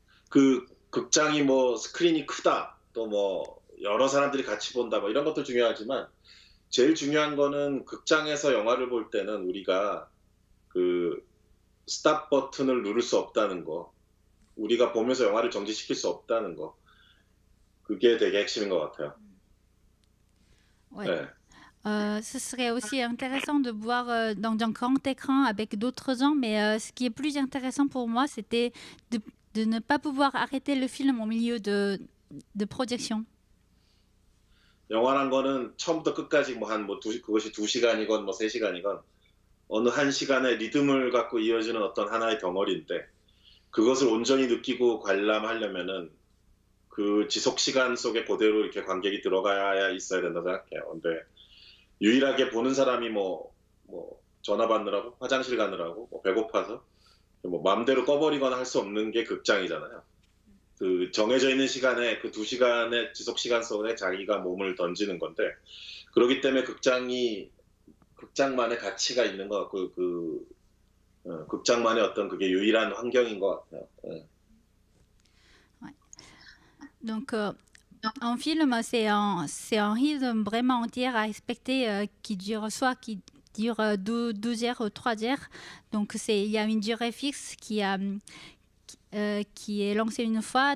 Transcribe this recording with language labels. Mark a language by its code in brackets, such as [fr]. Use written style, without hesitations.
[ko] 그 극장이 뭐 스크린이 크다, 또 뭐 여러 사람들이 같이 본다, 뭐 이런 것도 중요하지만 제일 중요한 거는 극장에서 영화를 볼 때는 우리가 그 스탑 버튼을 누를 수 없다는 거, 우리가 보면서 영화를 정지시킬 수 없다는 거, 그게 되게 핵심인 것 같아요. [fr] Ouais. Ce serait aussi intéressant de voir dans un grand écran avec d'autres gens, mais ce qui est plus intéressant pour moi, c'était de ne pas pouvoir arrêter le film au milieu de projection. [ko] 영화란 거는 처음부터 끝까지 그것이 2시간이건 뭐 3시간이건 어느 한 시간의 리듬을 갖고 이어지는 어떤 하나의 덩어리인데 그것을 온전히 느끼고 관람하려면은 그 지속 시간 속에 그대로 이렇게 관객이 들어가야 있어야 된다고 생각해요. 근데 유일하게 보는 사람이 뭐 전화 받느라고 화장실 가느라고 뭐 배고파서 뭐 마음대로 꺼버리거나 할 수 없는 게 극장이잖아요. 그 정해져 있는 시간에 그 2시간의 지속 시간 속에 자기가 몸을 던지는 건데 그렇기 때문에 극장만의 가치가 있는 것 같고 극장만의 어떤 그게 유일한 환경인 것 같아요. [fr] Donc, un film, c'est un rythme vraiment entier à respecter qui dure 12 heures ou 3 heures. Donc, il y a une durée fixe qui est lancée une fois.